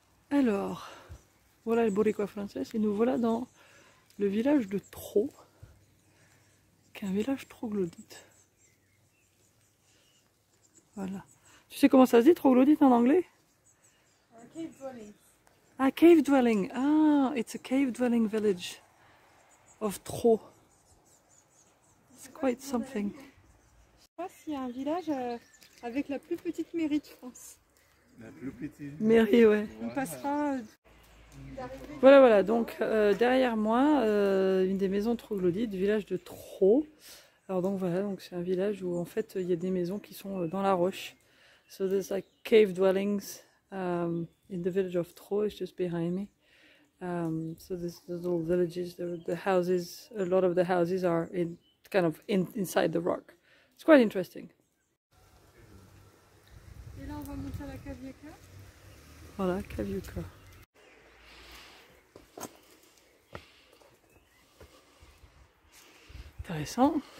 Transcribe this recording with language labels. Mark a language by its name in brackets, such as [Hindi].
[French] Alors, voilà le Boricua français et nous voilà dans le village de Thro, qui est un village troglodyte. Voilà. Tu sais comment ça se dit troglodyte en anglais? [English] Cave dwelling. Ah, cave dwelling. Ah, it's a cave dwelling village of Thro. It's quite something. [French] Je sais pas s'il y a un village avec la plus petite mairie de France. La plus petite. Mairie, ouais. On passera. Voilà, voilà, donc derrière moi, une des maisons troglodytes du village de Trot. Alors donc voilà, donc c'est un village où en fait il y a des maisons qui sont dans la roche. [English] So there's like cave dwellings in the village of Trot, it's just behind me. So there's little villages, the houses, a lot of the houses are inside the rock. It's quite interesting. [French] Et là, on va monter à la Kaviaka. Voilà, Kaviaka. Intéressant.